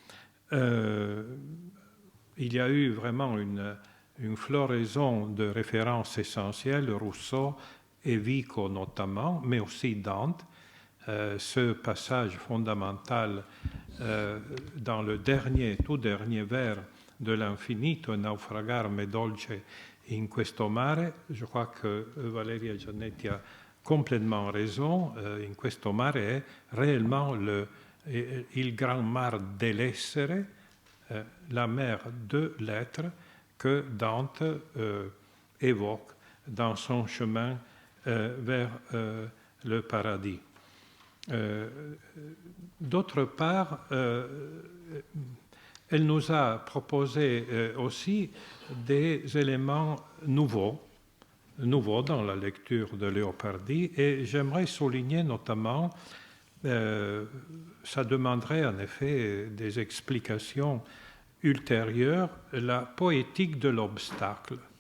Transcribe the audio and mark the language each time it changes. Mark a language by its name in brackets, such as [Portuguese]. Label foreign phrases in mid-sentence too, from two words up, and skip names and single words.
[French] Il y a eu vraiment une floraison de références essentielles, Rousseau et Vico notamment, mais aussi Dante. Ce passage fondamental dans le tout dernier vers de l'Infinito, naufragar [Italian] me dolce in questo mare, [French] je crois que Valeria Giannetti a complètement raison, [Italian] in questo mare [French] est réellement [Italian] il grand mar dell'essere, [French] la mer de l'être que Dante évoque dans son chemin vers le paradis. D'autre part, elle nous a proposé aussi des éléments nouveaux dans la lecture de Leopardi, et j'aimerais souligner notamment, ça demanderait en effet des explications ultérieures, la poétique de l'obstacle.